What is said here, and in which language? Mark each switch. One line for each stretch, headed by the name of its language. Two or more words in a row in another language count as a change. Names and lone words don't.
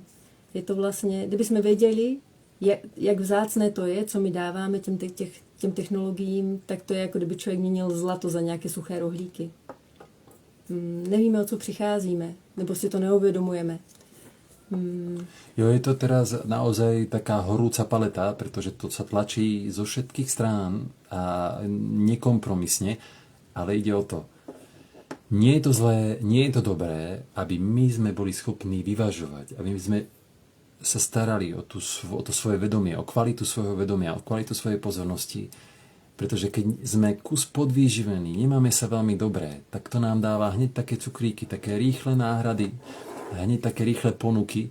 Czech: Je to vlastně, kdybychom věděli, jak vzácné to je, co my dáváme těm technologiím, tak to je jako kdyby člověk měnil zlato za nějaké suché rohlíky. Nevíme, o co přicházíme, nebo si to neuvědomujeme.
Slovak: Jo, je to teraz naozaj taká horúca paleta, pretože to sa tlačí zo všetkých strán a nekompromisne, ale ide o to. Nie je to zlé, nie je to dobré, aby my sme boli schopní vyvažovať, aby my sme sa starali o to svoje vedomie, o kvalitu svojho vedomia, o kvalitu svojej pozornosti, pretože keď sme kus podvýživení, nemáme sa veľmi dobré, tak to nám dáva hneď také cukríky, také rýchle náhrady, hneď také rýchle ponuky.